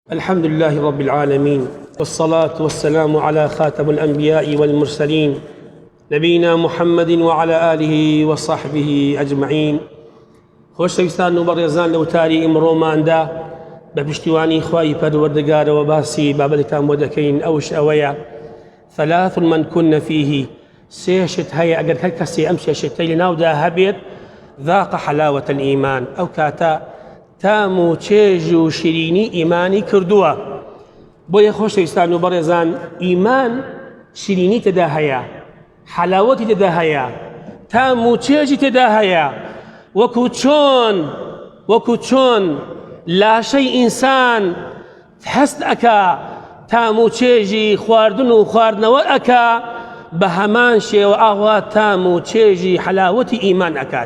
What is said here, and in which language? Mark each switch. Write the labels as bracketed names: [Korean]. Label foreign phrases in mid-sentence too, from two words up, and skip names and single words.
[Arabic] الحمد لله رب العالمين، والصلاة والسلام على خاتم الأنبياء والمرسلين نبينا محمد وعلى آله وصحبه أجمعين. [Central Kurdish] خۆشەویستان و بەڕێزان لەو تاری ئیمڕۆماندا بە پشتیوانی خوای پەروەردگارەوە باسی بابەتێکتان بۆ دەکەین. ئەوش ئەوەیە [Arabic] ثلاث من كن فيه، [Central Kurdish] سێشت هەیە ئەگەر هەر کەسێ ئەم سێشتەی لەناودا هەبێت [Arabic] ذاق حلاوة الإيمان، [Central Kurdish] ئەو کاتە تام و چێژ و شیرینی ئیمانی کردووە. بۆیە خۆشەویستان و بەڕێزان، ئیمان شیرینی تێدا هەیە، حلاوەتی تێدا هەیە، تام و چێژی تێدا هەیە. وەکو چۆن لاشەی ئینسان هەست ئەکا تام و چێژی خواردن و خواردنەوە ئەکا، بە هەمان شێوە ئاوا تام و چێژی حلاوەتی ئیمان ئەکات.